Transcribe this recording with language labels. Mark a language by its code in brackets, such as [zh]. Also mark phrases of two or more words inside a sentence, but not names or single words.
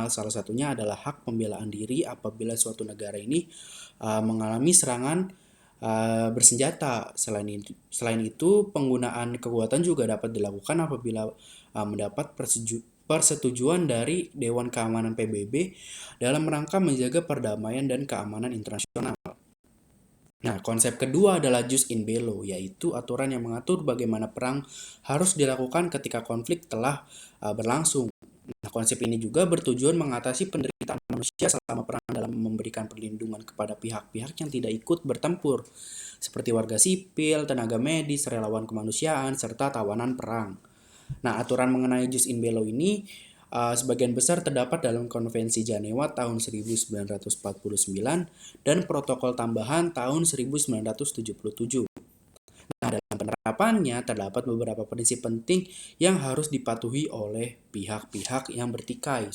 [id] Salah satunya adalah hak pembelaan diri apabila suatu negara ini mengalami serangan bersenjata. Selain itu, penggunaan kekuatan juga dapat dilakukan apabila mendapat persetujuan dari Dewan Keamanan PBB dalam rangka menjaga perdamaian dan keamanan internasional. Nah, konsep kedua adalah [la] jus in bello, [id] yaitu aturan yang mengatur bagaimana perang harus dilakukan ketika konflik telah berlangsung. Nah, konsep ini juga bertujuan mengatasi penderitaan manusia selama perang dalam memberikan perlindungan kepada pihak-pihak yang tidak ikut bertempur, seperti warga sipil, tenaga medis, relawan kemanusiaan, serta tawanan perang. Nah, aturan mengenai [la] jus in bello [id] ini sebagian besar terdapat dalam Konvensi Jenewa tahun 1949 dan Protokol Tambahan tahun 1977. Nah, dalam penerapannya terdapat beberapa prinsip penting yang harus dipatuhi oleh pihak-pihak yang bertikai.